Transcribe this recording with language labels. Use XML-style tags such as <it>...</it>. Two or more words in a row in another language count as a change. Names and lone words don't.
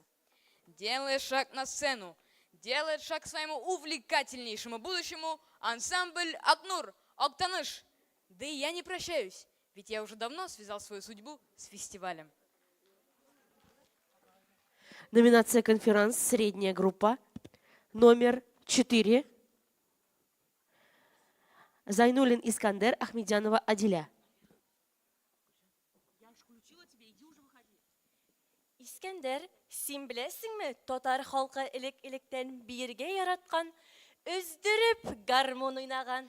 <ru>Делая шаг на сцену, делает шаг к своему увлекательнейшему будущему ансамбль «Акнур» Октаныш. Да и я не прощаюсь, ведь я уже давно связал свою судьбу с фестивалем. Номинация «Конференц. Средняя группа». Номер 4. Зайнуллин Искандер, Ахмедянова Адиля.</ru> <tt>Искәндәр, син беләсеңме, татар халкы элек-электән биргә яраткан, өздереп гармон уйнаган.</tt>